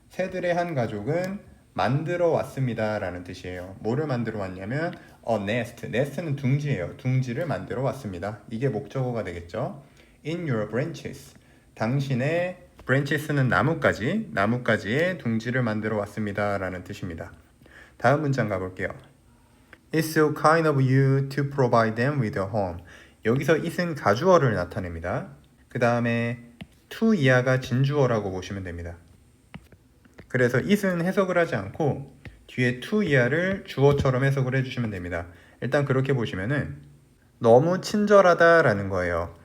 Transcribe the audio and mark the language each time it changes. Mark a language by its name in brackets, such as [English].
[Korean] 새들의 한 가족은 만들어 왔습니다 라는 뜻이에요. 뭐를 만들어 왔냐면 nest는 둥지예요. 둥지를 만들어 왔습니다. 이게 목적어가 되겠죠. [English] In your branches [Korean] 당신의 branches는 나뭇가지의 둥지를 만들어 왔습니다 라는 뜻입니다. 다음 문장 가볼게요. [English] It's so kind of you to provide them with a home. [Korean] 여기서 it은 가주어를 나타냅니다. 그 다음에 to 이하가 진주어라고 보시면 됩니다. 그래서 it은 해석을 하지 않고 뒤에 to 이하를 주어처럼 해석을 해주시면 됩니다. 일단 그렇게 보시면은 너무 친절하다라는 거예요.